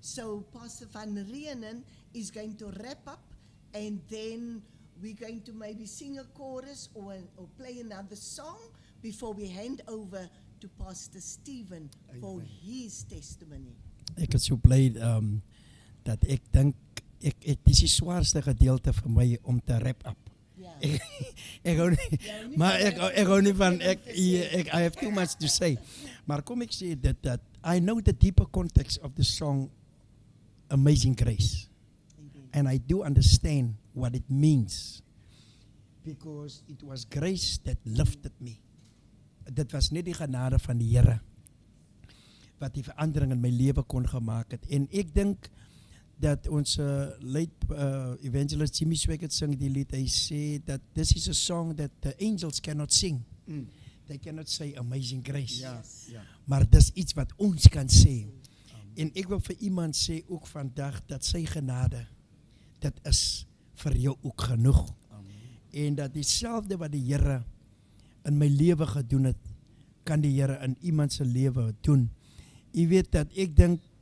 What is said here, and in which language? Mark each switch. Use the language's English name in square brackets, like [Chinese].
[English] So Pastor Van Reenen is going to wrap up, and then we're going to maybe sing a chorus or play another song before we hand over to Pastor Stephen for his testimony. [Afrikaans] Ek is so bly dat ek dink dit is die swaarste gedeelte vir my om te wrap up. Ek hou nie, maar ek hou nie van [English] I have too much to say. [Afrikaans] Maar kom ek sê dit dat [English] I know the deeper context of the song Amazing Grace. And I do understand what it means, because it was grace that lifted me. [Afrikaans] Dit was net die genade van die Here wat die verandering in my lewe kon gemaak het. En ek dink dat ons late evangelist Jimmy Swaggart sing die lied. Hy sê [English] that this is a song that the angels cannot sing. They cannot say Amazing Grace. [Afrikaans] Maar dis iets wat ons kan sê. En ek wil vir iemand sê ook vandag dat sy genade, dit is vir jou ook genoeg. En dat dieselfde wat die Here in my lewe gedoen het, kan die Here in iemand se lewe doen. Jy weet dat ek dink